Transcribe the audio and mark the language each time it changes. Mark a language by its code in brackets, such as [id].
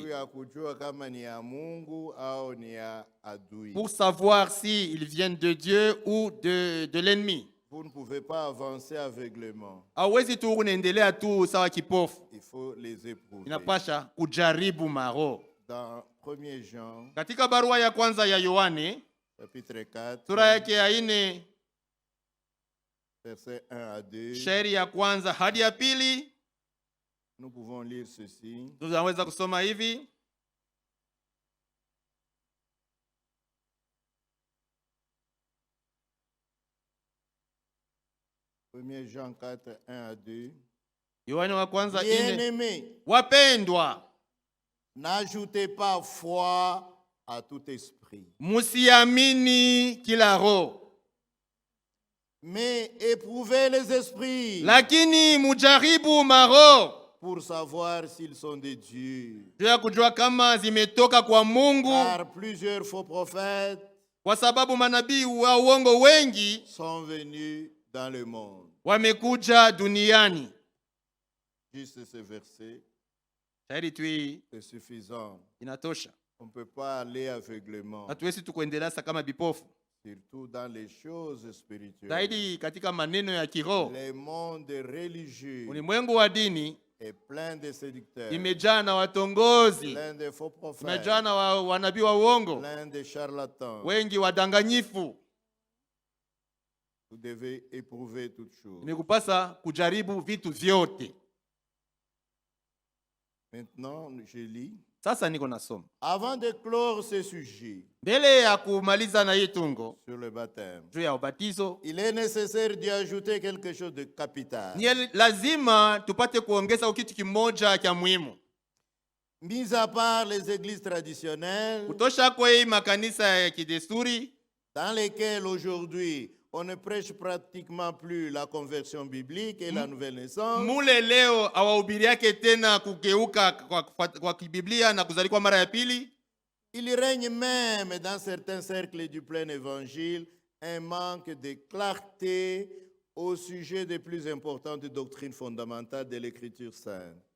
[sw] Juu ya kujua kama ni ya Mungu au ni ya adui. [fr] pour savoir s'ils viennent de Dieu ou de l'ennemi. Vous ne pouvez pas avancer aveuglément. [sw] Hawezi tu unaendelea tu sawa kipofu. [fr] Il faut les éprouver. [sw] Inapasha kujaribu maro. [fr] Dans 1 Jean, [sw] Katika barua ya kwanza ya Yohane, [fr] chapitre 4, [sw] sura yake ya 4, [fr] versets 1 à 2, [sw] shairi ya kwanza hadi ya pili, [fr] nous pouvons lire ceci. [sw] tunaweza kusoma hivi: [fr] 1 Jean 4, 1 à 2. [sw] Yohane wa kwanza 4. [fr] Bien-aimés, [sw] Wapendwa, [fr] n'ajoutez pas foi à tout esprit, [sw] musiamini kila roho, [fr] mais éprouvez les esprits [sw] lakini mujaribu maroho, [fr] pour savoir s'ils sont de Dieu. [sw] juu ya kujua kama zimetoka kwa Mungu, [fr] Car plusieurs faux prophètes [sw] kwa sababu manabii wa uongo wengi [fr] sont venus dans le monde. [sw] wamekuja duniani. [fr] Juste ce verset [sw] Shairi tu hii [fr] est suffisant. [sw] inatosha. [fr] On ne peut pas aller aveuglément, [sw] Hatuwezi tukuendelea kama bipofu, [fr] surtout dans les choses spirituelles. [sw] zaidi katika maneno ya kiroho. [fr] Le monde religieux [sw] Ulimwengu wa dini [fr] est plein de séducteurs, [sw] imejaa na watongozi, [fr] plein de faux prophètes, [sw] imejaa na wanabii wa uongo, [fr] plein de charlatans. [sw] wengi wadanganyifu. [fr] Vous devez éprouver toutes choses. [sw] Imekupasa kujaribu vitu vyote. [fr] Maintenant, je lis. [sw] Sasa niko nasoma [fr] Avant de clore ce sujet [sw] mbele ya kumaliza na hii tungo [fr] sur le baptême, [sw] juu ya ubatizo, [fr] il est nécessaire d'y ajouter quelque chose de capital. [sw] ni lazima tupate kuongeza kitu kimoja cha muhimu. [fr] Mis à part les églises traditionnelles, [sw] Kutosha kwa hii makanisa ya kidesturi [fr] dans lesquelles aujourd'hui on ne prêche pratiquement plus la conversion biblique et la nouvelle naissance, [sw] mule leo hawahubiri yake tena kugeuka kwa kibiblia na kuzaliwa mara ya pili. [fr] il règne même dans certains cercles du plein évangile un manque de clarté au sujet des plus importantes doctrines fondamentales de l'écriture sainte.